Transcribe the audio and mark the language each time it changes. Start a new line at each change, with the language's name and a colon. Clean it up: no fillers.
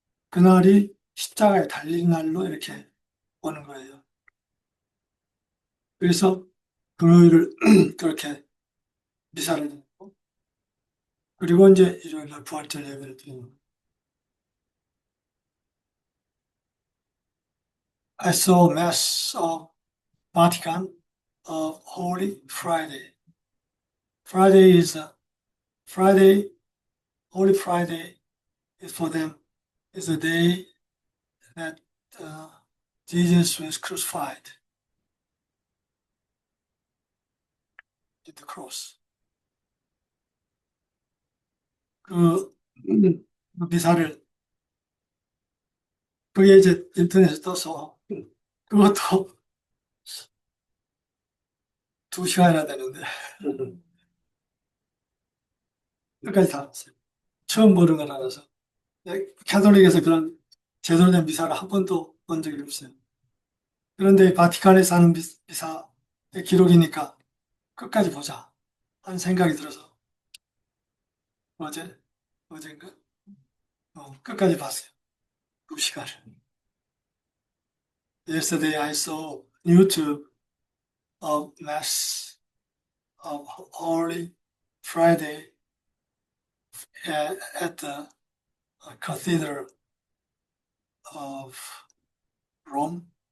Korean: 그날이 십자가에 달린 날로 이렇게 오는 거예요. 그래서 금요일을 그렇게 미사를 드리고, 그리고 이제 일요일 날 부활절 예배를 드리는 거예요.
English: I saw Mass of Vatican of Holy Friday. Friday is Friday, Holy Friday is for them is the day that Jesus was crucified at the cross.
Korean: 그 미사를 그게 이제 인터넷에 떠서 그것도 2시간이나 되는데 끝까지 다 봤어요. 처음 보는 거라서. 캐톨릭에서 그런 제대로 된 미사를 한 번도 본 적이 없어요. 그런데 바티칸에서 하는 미사의 기록이니까 끝까지 보자 하는 생각이 들어서 어젠가 끝까지 봤어요. 2시간을.
English: Yesterday I saw YouTube of Mass of Holy Friday at the Cathedral of Rome.